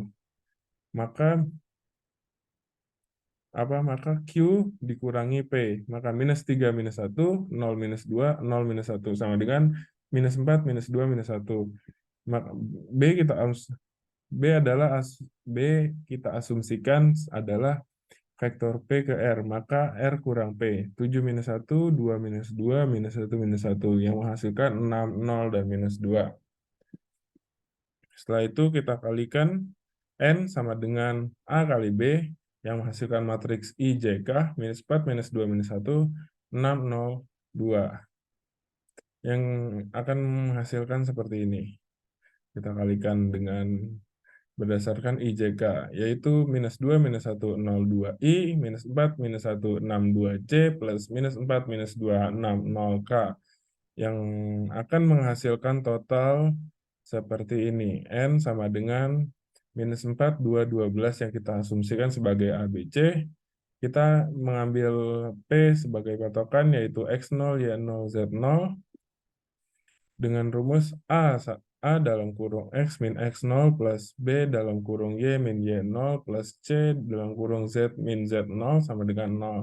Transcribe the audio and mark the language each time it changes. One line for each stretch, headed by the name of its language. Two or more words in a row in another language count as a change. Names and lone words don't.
Indonesian: Maka Q dikurangi P. Maka minus 3 minus 1, 0 minus 2, 0 minus 1 sama dengan minus 4 minus 2 minus 1. Maka B kita asumsikan adalah vektor P ke R, maka R kurang P. 7 minus 1, 2 minus 2, minus 1 minus 1, yang menghasilkan 6, 0, dan minus 2. Setelah itu kita kalikan N sama dengan A kali B, yang menghasilkan matriks IJK, minus 4, minus 2, minus 1, 6, 0, 2. Yang akan menghasilkan seperti ini. Kita kalikan dengan berdasarkan IJK, yaitu minus 2, minus 1, 0, 2, I, minus 4, minus 1, 6, 2, C, plus minus 4, minus 2, 6, 0, K, yang akan menghasilkan total seperti ini. N sama dengan minus 4, 2, 12 yang kita asumsikan sebagai ABC. Kita mengambil P sebagai patokan, yaitu X0, Y0, Z0, dengan rumus A dalam kurung X min X0 plus B dalam kurung Y min Y0 plus C dalam kurung Z min Z0 sama dengan 0.